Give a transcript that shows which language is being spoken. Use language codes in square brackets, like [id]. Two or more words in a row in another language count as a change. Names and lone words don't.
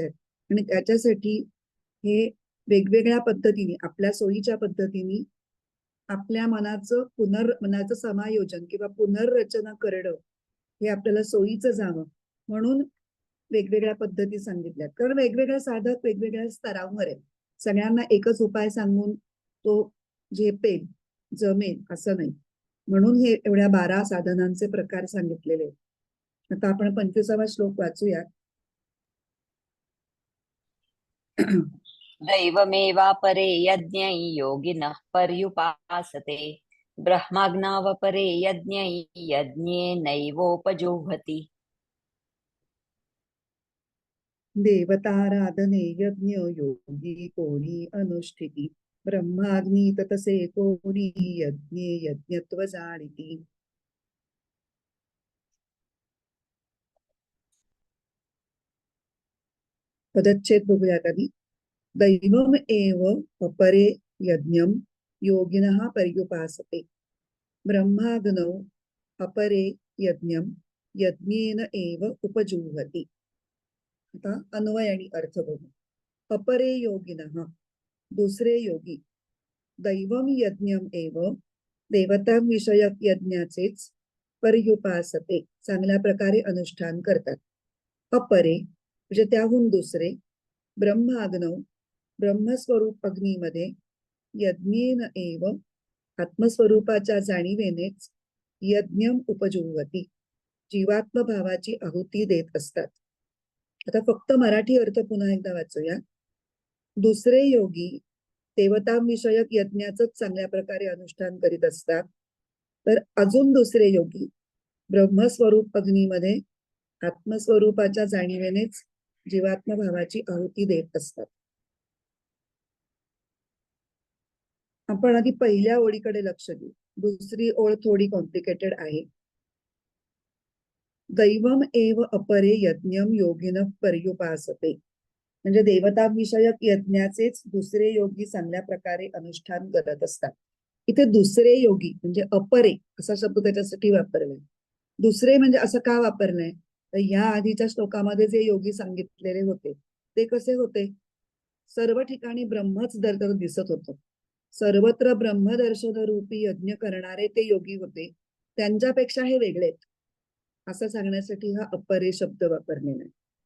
[mr] आणि त्याच्यासाठी हे वेगवेगळ्या पद्धतीने आपल्या सोयीच्या पद्धतीने आपल्या मनाचं समायोजन किंवा पुनर्रचना करणं हे आपल्याला सोयीचं जावं म्हणून वेगवेगळ्या पद्धती सांगितल्यात. कारण वेगवेगळे साधक वेगवेगळ्या स्तरावर आहेत. सगळ्यांना एकच उपाय सांगून तो झेपेल जमेल असं नाही, म्हणून हे एवढ्या 12 साधनांचे प्रकार सांगितलेले. आता आपण 25वा श्लोक वाचूया. [sa] दैवमेवापरे यज्ञै योगिनः पर्युपासते ब्रह्माज्ञावपरे यज्ञै यज्ञेनैवोपजुह्वति। [mr] देवताराधने यज्ञ योगी कोणी अनुष्ठिती ब्रह्माग्नी ततसे कोणी यज्ञे यज्ञत्व जाणिती. पदच्छेद बघूयात आधी. [sa] दैवम एव अपरे यज्ञम योगिनः पर्युपासते ब्रह्माग्नौ अपरे यज्ञम यज्ञेन एव उपजुह्वति. [mr] आता अन्वय आणि अर्थ बघू. [sa] अपरे योगिनः [mr] दुसरे योगी, [sa] दैवम यज्ञम एव [mr] देवता विषयक यज्ञाचेच पर्युपासते चांगल्या प्रकारे अनुष्ठान करतात. अपरे म्हणजे त्याहून दुसरे, ब्रह्माग्नौ ब्रह्मस्वरूप अग्नीमध्ये, [sa] यज्ञेन एव [mr] आत्मस्वरूपाच्या जाणीवेनेच, [sa] यज्ञम उपजुह्वति [mr] जीवात्म भावाची आहुती देत असतात. आता फक्त मराठी अर्थ पुन्हा एकदा वाचूया. दुसरे योगी देवतांविषयक यज्ञाचंच चांगल्या प्रकारे अनुष्ठान करीत असतात, तर अजून दुसरे योगी ब्रह्मस्वरूप अग्नीमध्ये आत्मस्वरूपाच्या जाणीवेनेच जीवात्म भावाची आहुती देत असतात. आपण आधी पहिल्या ओळीकडे लक्ष देऊ. दुसरी ओळ थोडी कॉम्प्लिकेटेड आहे. [sa] दैवम एव अपरे यज्ञम योगिनः पर्युपासते. [mr] म्हणजे देवता विषयक यज्ञाचेच दुसरे योगी चांगल्या प्रकारे अनुष्ठान करत असतात. इथे दुसरे योगी म्हणजे अपरे असा शब्द त्याच्यासाठी वापरलाय. दुसरे म्हणजे असं का वापरलंय, तर या आधीच्या श्लोकामध्ये जे योगी सांगितलेले होते ते कसे होते, सर्व ठिकाणी ब्रह्मच दिसत होतं, सर्वत्र ब्रह्मदर्शन रूपी यज्ञ करणारे ते योगी होते, त्यांच्यापेक्षा हे वेगळेत असं सांगण्यासाठी हा अपरे शब्द वापरलेला आहे.